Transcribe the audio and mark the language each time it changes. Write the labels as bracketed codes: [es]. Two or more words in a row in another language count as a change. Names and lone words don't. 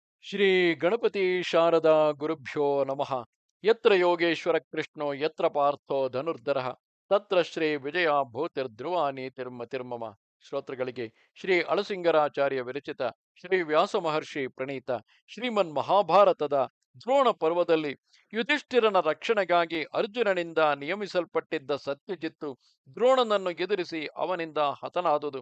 [sa] ಶ್ರೀ ಗಣಪತಿ ಶಾರದಾ ಗುರುಭ್ಯೋ ನಮಃ. ಯತ್ರ ಯೋಗೇಶ್ವರ ಕೃಷ್ಣೋ ಯತ್ರ ಪಾರ್ಥೋ ಧನುರ್ಧರಃ ತತ್ರ ಶ್ರೀ ವಿಜಯ ಭೂತಿರ್ಧ್ರುವ ನೀತಿರ್ಮತಿರ್ಮಮ. [kn] ಶ್ರೋತೃಗಳಿಗೆ ಶ್ರೀ ಅಳಸಿಂಗರಾಚಾರ್ಯ ವಿರಚಿತ ಶ್ರೀ ವ್ಯಾಸ ಮಹರ್ಷಿ ಪ್ರಣೀತ ಶ್ರೀಮನ್ ಮಹಾಭಾರತದ ದ್ರೋಣ ಪರ್ವದಲ್ಲಿ ಯುಧಿಷ್ಠಿರನ ರಕ್ಷಣೆಗಾಗಿ ಅರ್ಜುನನಿಂದ ನಿಯಮಿಸಲ್ಪಟ್ಟಿದ್ದ ಸತ್ಯಜಿತ್ತು ದ್ರೋಣನನ್ನು ಎದುರಿಸಿ ಅವನಿಂದ ಹತನಾದುದು.